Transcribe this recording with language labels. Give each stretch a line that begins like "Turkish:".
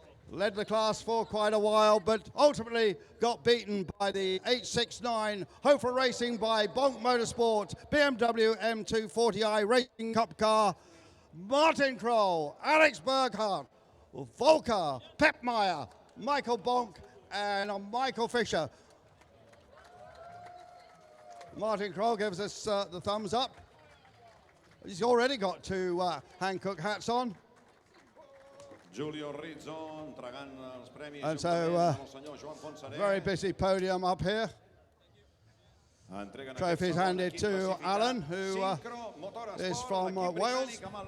English: Led the class for quite a while, but ultimately got beaten by the 869 Hofer Racing by Bonk Motorsport, BMW M240i Racing Cup car, Martin Kroll, Alex Berghardt, Volker, Pep Meyer, Michael Bonk, and Michael Fisher. Martin Kroll gives us the thumbs up. He's already got 2 Hankook hats on.
Catalan: Giulio Rizzo entregant els premis.
English: And so, very busy podium up here. Trophies handed to Alan, who is from Wales.